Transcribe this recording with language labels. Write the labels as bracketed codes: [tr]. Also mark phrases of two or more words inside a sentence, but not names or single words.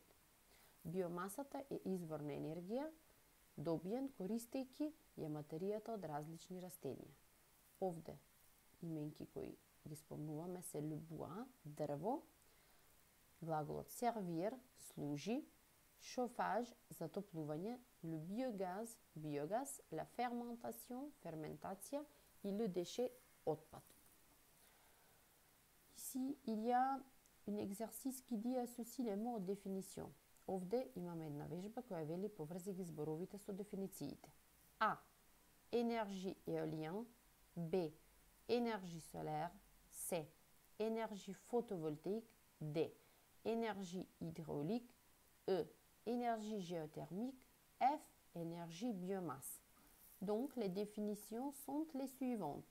[mk] Биомасата е извор на енергија, добиен користејќи ја материјата од различни растенија. Овде именки кои ги спомнуваме се [fr] le bois, [mk] дрво, глаголот [fr] servir, служи, chauffage, затоплување, le biogaz, биогаз, la fermentation, fermentation et le déchet, отпад. Ici, il y a un exercice qui dit associe les mots aux définitions. [mk] Овде имаме една вежба која вели поврзи ги зборовите со дефинициите. А. [fr] Énergie éolienne. B. Énergie solaire. C. Énergie photovoltaïque. D. Énergie hydraulique. E. Énergie géothermique. F. Énergie biomasse. Donc, les définitions sont les suivantes.